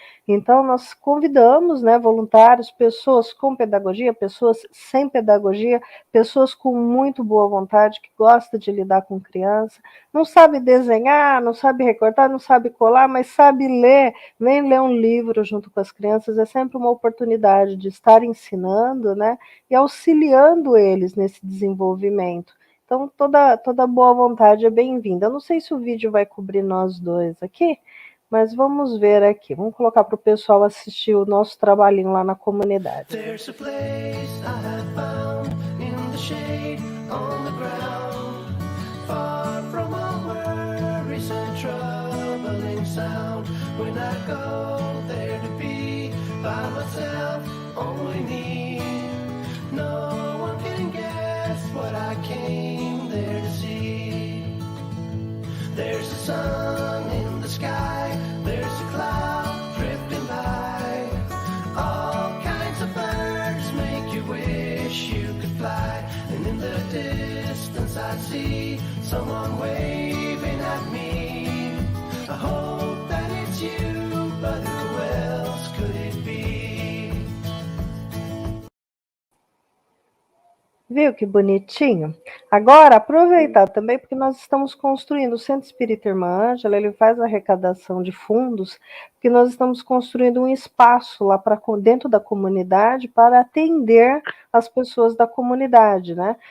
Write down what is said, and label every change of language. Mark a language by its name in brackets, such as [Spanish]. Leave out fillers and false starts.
[Portuguese] Então, nós convidamos, né, voluntários, pessoas com pedagogia, pessoas sem pedagogia, pessoas com muito boa vontade, que gostam de lidar com criança, não sabe desenhar, não sabe recortar, não sabe colar, mas sabe ler, vem ler um livro junto com as crianças, é sempre uma oportunidade de estar ensinando, né, e auxiliando eles nesse desenvolvimento. Então, toda boa vontade é bem-vinda. Eu não sei se o vídeo vai cobrir nós dois aqui, mas vamos ver aqui. Vamos colocar para o pessoal assistir o nosso trabalhinho lá na comunidade. [English] There's a place I have found in the shade on the ground, far from all worries and troubling sound. When I go there to be by myself, only me. No one can guess what I came there to see. There's a sun in the sky, there's a cloud drifting by. All kinds of birds make you wish you could fly. And in the distance I see someone waving at me. I hope that it's you, but who else could it be? [Portuguese] Viu que bonitinho? Agora, aproveitar também, porque nós estamos construindo o Centro Espírita Irmã Ângela, ele faz arrecadação de fundos, porque nós estamos construindo um espaço lá para dentro da comunidade para atender as pessoas da comunidade, né?